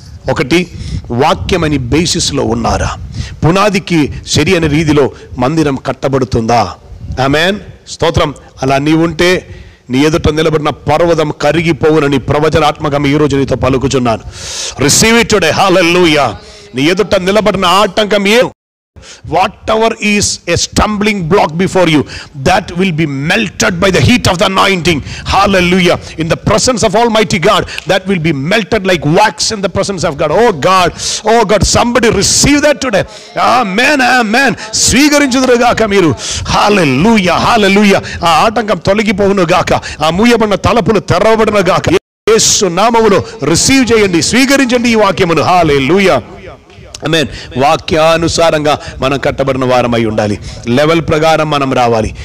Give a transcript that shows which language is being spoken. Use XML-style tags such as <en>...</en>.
<te>ఒకటి, వాక్యమని బేసిస్లో ఉన్నారా? పునాదికి సరి అనే రీతిలో మందిరం కట్టబడుతుందా? ఆమేన్, స్తోత్రం. అలా నీవుంటే నీ ఎదుట నిలబడిన పర్వతం కరిగిపోవునని ప్రవచనాత్మకం ఈరోజు నీతో పలుకుచున్నాను.</te> <en>Receive it today. Hallelujah.</en> <te>నీ ఎదుట నిలబడిన ఆటంకం</te> <en>whatever is a stumbling block before you, that will be melted by the heat of the anointing. Hallelujah. In the presence of Almighty God, that will be melted like wax in the presence of God. Oh God, somebody receive that today.</en> <te>Amen. స్వీకరించుదురు గాక మీరు. Hallelujah. ఆ ఆటంకం తొలగిపోవును గాక, ఆ మూయబడిన తలుపులు తెరవబడును గాక. యేసు నామములో receive చేయండి, స్వీకరించండి ఈ వాక్యమును. Hallelujah. ఆమేన్. వాక్యానుసారంగా మనం కట్టబడిన వారమై ఉండాలి. లెవెల్ ప్రకారం మనం రావాలి.</te>